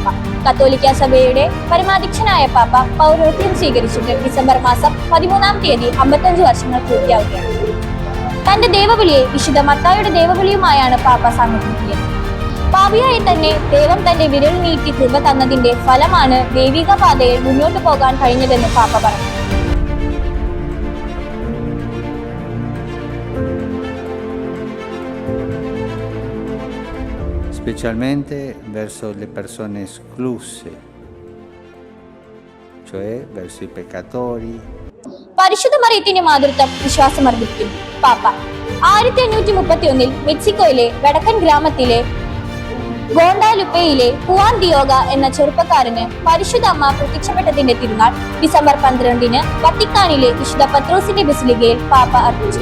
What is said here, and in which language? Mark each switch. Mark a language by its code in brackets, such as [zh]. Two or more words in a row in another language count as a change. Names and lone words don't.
[ml] കത്തോലിക്ക സഭയുടെ പരമാധ്യക്ഷനായ പാപ്പ പൗരോഹിത്യം സ്വീകരിച്ചിട്ട് ഡിസംബർ മാസം 13-ാം തീയതി 55 വർഷങ്ങൾ പൂർത്തിയാവുകയാണ്. തന്റെ ദേവവിളിയെ വിശുദ്ധ മത്തായിയുടെ ദേവവിളിയുമായാണ് പാപ്പ സാമൂഹികയത്. പാപിയായി തന്നെ ദൈവം തന്റെ വിരൽ നീട്ടി കൃപ തന്നതിന്റെ ഫലമാണ് ദൈവിക പാതയിൽ മുന്നോട്ട് പോകാൻ കഴിഞ്ഞതെന്ന് പാപ്പ പറഞ്ഞു. [it] specialmente verso le persone escluse, cioè verso i peccatori. [ml] പരിശുദ്ധ മറിയത്തിന്റെ മാതൃത്വം വിശ്വാസമർപ്പിക്കുന്നു പാപ്പ. 1831 മെക്സിക്കോയിലെ വടക്കൻ ഗ്രാമത്തിലെ ഗോണ്ടാലുപ്പയിലെ ഹുവാൻ ദിയോഗ എന്ന ചെറുപ്പക്കാരന് പരിശുദ്ധ അമ്മ പ്രത്യക്ഷപ്പെട്ടതിന്റെ തിരുനാൾ ഡിസംബർ 12-ന് വത്തിക്കാനിലെ വിശുദ്ധ പത്രോസിന്റെ ബസിലിക്കയിൽ പാപ്പ അർപ്പിച്ചു.